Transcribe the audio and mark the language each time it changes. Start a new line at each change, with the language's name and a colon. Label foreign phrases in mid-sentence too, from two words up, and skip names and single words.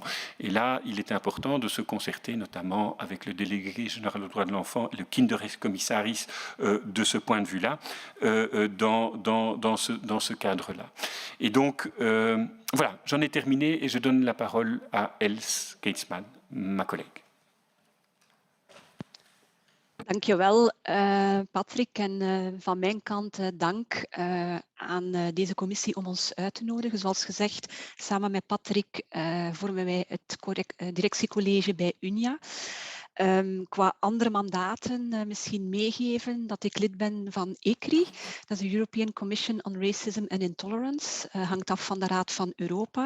French: Et là, il est important de se concerter, notamment avec le délégué général aux droits de l'enfant et le Kinderrechtscommissaris de ce point de vue-là, dans ce cadre-là. Et donc, voilà, j'en ai terminé et je donne la parole à Els Keitsman, ma collègue.
Dutch: Dankjewel, Patrick. En van mijn kant dank aan deze commissie om ons uit te nodigen. Zoals gezegd, samen met Patrick vormen wij het directiecollege bij UNIA. Qua andere mandaten misschien meegeven dat ik lid ben van ECRI, dat is de European Commission on Racism and Intolerance, hangt af van de Raad van Europa.